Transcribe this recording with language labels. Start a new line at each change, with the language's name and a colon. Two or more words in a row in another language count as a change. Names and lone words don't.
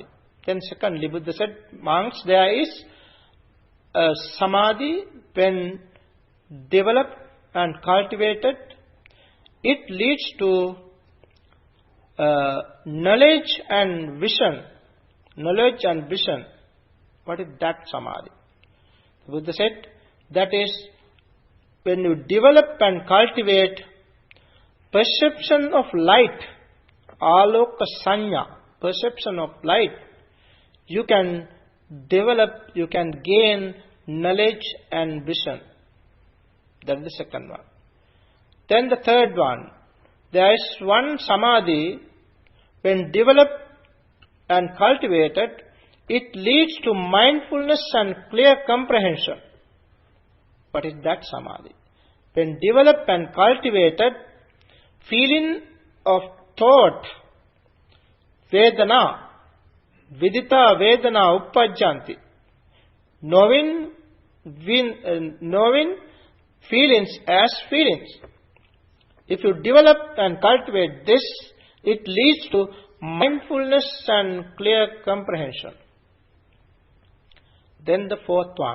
English: Then secondly, Buddha said, monks, there is a samadhi when developed and cultivated, it leads to knowledge and vision. Knowledge and vision. What is that samadhi? The Buddha said, that is when you develop and cultivate perception of light,
Pali: aloka sanya,
English: perception of light, you can develop, you can gain knowledge and vision. That is the second one. Then the third one, there is one samadhi, when developed and cultivated, it leads to mindfulness and clear comprehension. What is that samadhi? When developed and cultivated, feeling of thought,
Pali: vedana, vidita vedana uppajjanti.
English: Knowing feelings as feelings. If you develop and cultivate this, it leads to mindfulness and clear comprehension. Then the fourth one.